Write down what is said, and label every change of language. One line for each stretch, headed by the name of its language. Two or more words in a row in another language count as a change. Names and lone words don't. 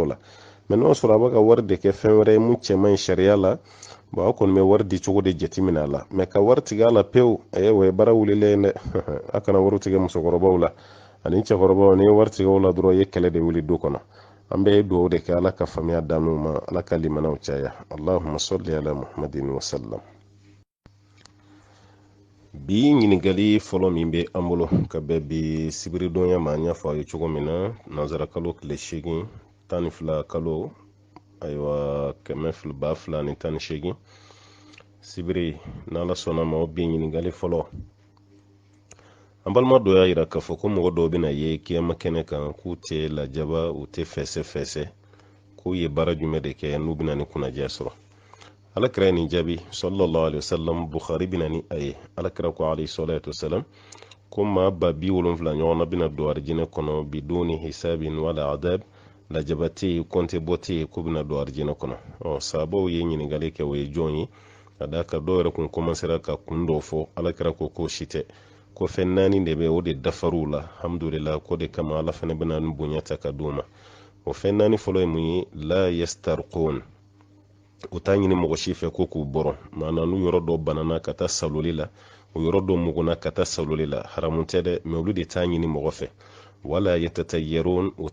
Bambara: la mais n'o y'a sɔrɔ a bɛ ka wari de kɛ fɛn wɛrɛ ye mun cɛ man ɲi sariya la bon aw kɔni bɛ wari di cogo de jateminɛ a la mais ka wari tigɛ a la pewu o ye baara wulilen ye dɛ a kana wari tigɛ musokɔrɔbaw la ani cɛkɔrɔbaw ni ye wari tigɛ o la dɔrɔn i ye kɛlɛ de wuli du kɔnɔ an bɛ dugawu de kɛ ala ka faamuya d'an ma ala ka limanaw caya
Arabic: اللهم صل على محمد وسلم
Bambara: bi ɲininkali fɔlɔ min bɛ an bolo ka bɛn bi sibiridonɲa ma an y'a fɔ a ye cogo min na nanzara kalo tile 8 12 kalo ayiwa 2018 sibiri n'ala sɔnna ma o bi ɲininkali fɔlɔ an balima dɔ y'a yira k'a fɔ ko mɔgɔ dɔw bɛna ye kiyama kɛnɛ kan k'u tɛ lajaba u tɛ fɛsɛ k'u ye baara jumɛn de kɛ n'u bɛna ni kunnadiya sɔrɔ alakira ye nin jaabi
Arabic: صلى الله عليه وسلم
Bambara: bukhari bɛna ni a ye alakira ko
Arabic: عليه الصلاة والسلام
Bambara: ko maa ba 70 ɲɔgɔn na bɛna don arijinɛ kɔnɔ
Arabic: بدون حساب ولا عذاب
Bambara: lajaba tɛ yen kɔnte bɔ tɛ yen k'u bɛna don arijinɛ kɔnɔ sahabaw ye ɲininkali kɛ o ye jɔn ye ka d'a kan dɔw yɛrɛ kun komansera ka kun dɔw fɔ alakira ko k'o si tɛ ko fɛn 4 de bɛ o de dafar'u la alhamdulillah ko de kama ala fana bɛna ni bonya ta ka d'u ma o fɛn 4 fɔlɔ ye mun ye
Arabic: لا يسترقون
Bambara: u t'a ɲini mɔgɔ si fɛ ko k'u bɔrɔ maana n'u yɔrɔ dɔ banana ka taa saloli la o yɔrɔ dɔ muguna ka taa saloli la haramu tɛ dɛ mɛ olu de t'a ɲini mɔgɔ fɛ
Arabic: ولا يتطيرون
Bambara: u